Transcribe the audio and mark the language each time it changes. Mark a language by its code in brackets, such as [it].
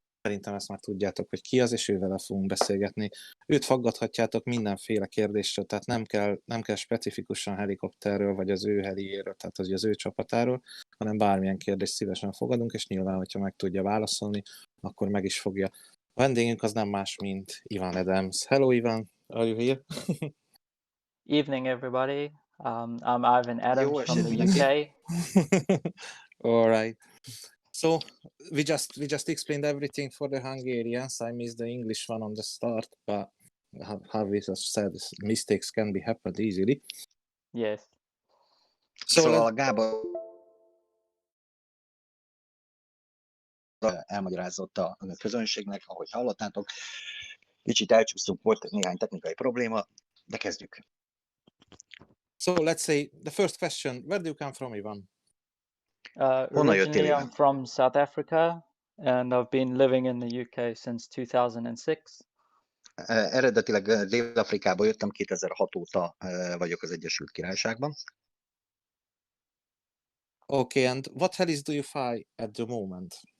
[hu] Szerintem ezt már tudjátok, hogy ki az, és ővele fogunk beszélgetni. Őt faggathatjátok mindenféle kérdésről, tehát nem kell specifikusan helikopterről, vagy az ő heliéről, tehát az ő csapatáról, hanem bármilyen kérdést szívesen fogadunk, és nyilván, hogyha meg tudja válaszolni, akkor meg is fogja. A vendégünk az nem más, mint Ivan Adams. [en] Hello, Ivan, are you here? Evening, everybody. I'm Ivan Adams from the UK. All right. So we just explained everything for the Hungarians. I missed the English one on the start, but how we just said, mistakes can be happened easily. Yes. [hu] Szóval Gábor elmagyarázott a közönségnek, ahogy hallottátok. Kicsit elcsúsztunk, volt néhány technikai probléma, de kezdjük. [en] So let's say the first question, where do you come from, Ivan? Originally, I'm from South Africa, and I've been living in the UK since 2006. [hu] Eredetileg Dél-Afrikából jöttem, 2006 óta vagyok az Egyesült Királyságban. [en] Okay, and what helis do you fly at the moment?